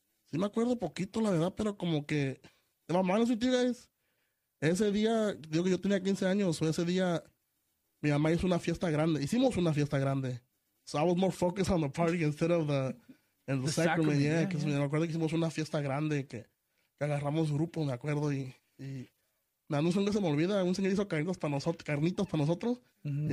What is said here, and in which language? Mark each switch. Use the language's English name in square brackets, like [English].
[Spanish] Sí me acuerdo poquito, la verdad, pero como que... Mamá, no sé si tú, guys. Ese día, digo que yo tenía 15 años, o ese día, mi mamá hicimos una fiesta grande. [English] So I was more focused on the party instead of the sacrament. Yeah, because yeah. [Spanish] Me acuerdo que hicimos una fiesta grande, que agarramos grupo, me acuerdo, no sé, no se me olvida, un señor hizo carnitas para nosotros, mm-hmm.